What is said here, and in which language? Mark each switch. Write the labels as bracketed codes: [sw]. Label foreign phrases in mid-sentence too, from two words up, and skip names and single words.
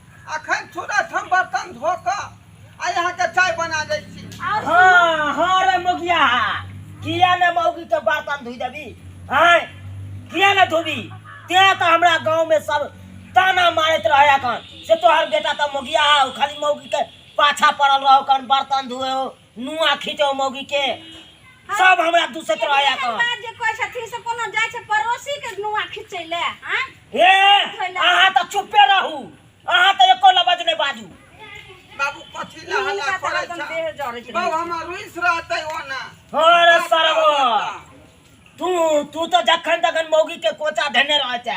[mai] अखन तुरंत हम बर्तन धो के आ यहाँ के चाय बना दै छी। हाँ हाँ रे मुखिया, किया ने मौगी के बर्तन धोई देबी? हैं किया ने धोबी? ते तो हमरा गांव में सब ताना मारत रहे कन से तोहर बेटा तो मुखिया हो, खाली मौगी के पाछा पड़ल रहो कन, बर्तन धोए हो, नुआ खींचो मौगी के, सब हमरा दूसरे रहे कन। बात जे कोइ छथि से कोनो जाय छै पड़ोसी के नुआ खींचे ले। हैं हे आहा तो चुपे रहू, आहा तो एको लफ्ज नहीं बाजू। बाबू कथी ला हल्ला करे छ? बाबू हमर रुइस रहतै ओना। अरे सरगो, तू तो जखन तखन मौगी के कोचा धने रह छै।